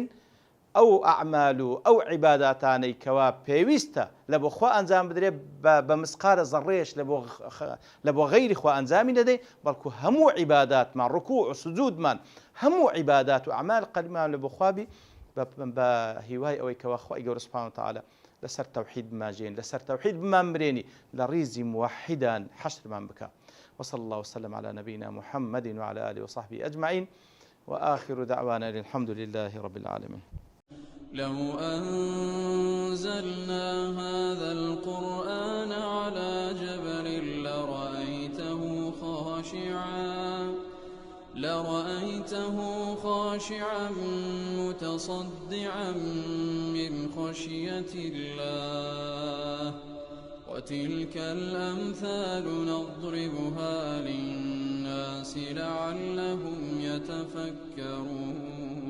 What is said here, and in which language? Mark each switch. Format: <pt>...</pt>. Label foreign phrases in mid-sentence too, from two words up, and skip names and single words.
<ckb>ئەو ئەعمال و ئەو عیباداتانەی کەوا پێویستە لە بۆ خوا ئەنجام بدرێت بە مسقارە زەڕێش لە بۆ غەیری خوا ئەنجامی نەدەین، بەڵکو هەموو عیباداتمان ڕکوع و سجودمان هەموو عیبادات و ئەعمال قەلبمان لە بۆ خوابی بە هیوای ئەوەی کەوا خوای گەورە</ckb> <ar>سوبحانەهو وتعالە</ar> <ckb>لەسەر تەوحید بماژێن، لەسەر تەوحید بمانبرێنی، لە ڕیزی موحیدان حەشرمان بکە.</ckb> <ar>وصلى الله وسلم على نبينا محمد وعلى آله وصحبه أجمعين وآخر دعوانا الحمد لله رب العالمين. لو أنزلنا هذا القرآن على جبل لرأيته خاشعا متصدعا من خشية الله وتلك الأمثال نضربها للناس لعلهم يتفكرون.</ar>